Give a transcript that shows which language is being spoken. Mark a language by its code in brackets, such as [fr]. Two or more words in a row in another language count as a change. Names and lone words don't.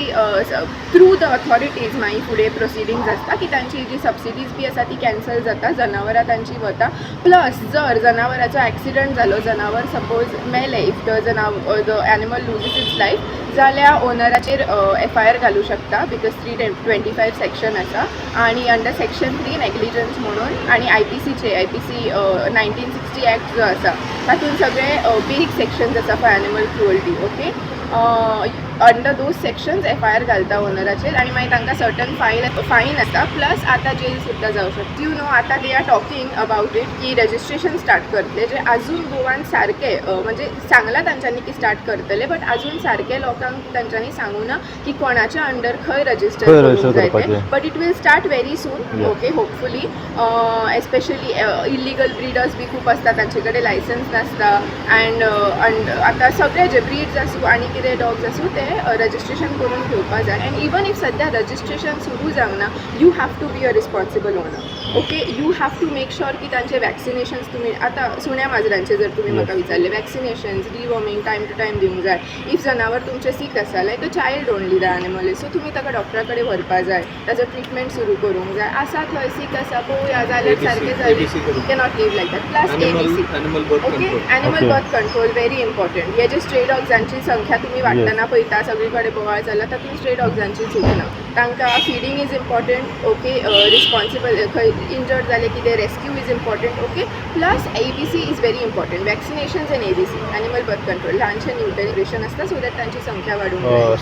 [en] through the authorities [kok] मागीर फुडें प्रोसिडींग्स आसता की तांची जी सबसिडीज बी आसा ती कॅन्सल जाता जनावरां तांची वता प्लस जर जनावराचो एक्सिडंट जालो जनावर सपोज मेले [en] if the animal loses its life [kok] जाल्यार ओनराचेर FIR घालूं शकता [en] because 325 section [kok] आसा आनी [en] under section 3 negligence [kok] म्हणून आनी IPC 1960 एक्ट जो आसा तातूंत सगळे [en] basic sections [kok] आसा [en] for animal cruelty. okay under those sections [kok] FIR घालता ओनराचेर आनी मागीर तांकां [en] certain fine [kok] आसता प्लस आतां जेल सुद्दां जावं शकता. [en] you know [kok] आतां [en] they are talking about it [kok] की [en] registration start [kok] करतले जे अजून गोवान सारके म्हणजे सांगलां तांच्यांनी की स्टार्ट करतले बट अजून सारके लोकांक तांच्यांनी सांगूं ना की कोणाच्या अंडर खंय रजिस्टर करूंक जाय तें [en] but it will start very soon. okay hopefully especially illegal breeders [kok] बी खूब आसता तांचे कडेन लायसन्स नासता अँड आतां सगळे जे ब्रीड्स आसूं आनी कितें डॉग्स आसूं ते रजिस्ट्रेशन करून घेवपा जाय [en] and even if [kok] सद्या रजिस्ट्रेशन सुरू जावना [en] you have to be a responsible owner okay you have to make sure [kok] की तांचे वॅक्सिनेशन्स तुम्ही आता सुण्या माजरांचे जर तुम्ही म्हाका विचारले [en] vaccinations deworming time to time [kok] दिवंक जाय इफ जनावर तुमचे सीक आसा [en] like a child only the animal so [kok] तुम्ही ताका डॉक्टरा कडेन व्हरपा जाय ताजो ट्रिटमेंट सुरू करूंक जाय आसा थंय सीक आसा पळोवया जाल्यार सारकें जालें [en] cannot live like that plus ABC Animal birth ओके control. animal birth control very important [kok] हे जे स्ट्रे डॉग्सांची संख्या तुम्ही वाडटना पळयता सगळे कडेन बोवाळ जाल्यार तातूंत स्ट्रे डॉग्सांची चूक ना तांकां [en] feeding is important okay responsible [kok] खंय इंजर्ड जाले कितें [en] rescue is important okay plus ABC is very important vaccinations and ABC animal birth control [kok] ल्हानशें न्यूट्रिशन आसता [en] so that [kok] तांची संख्या वाडूंक जाय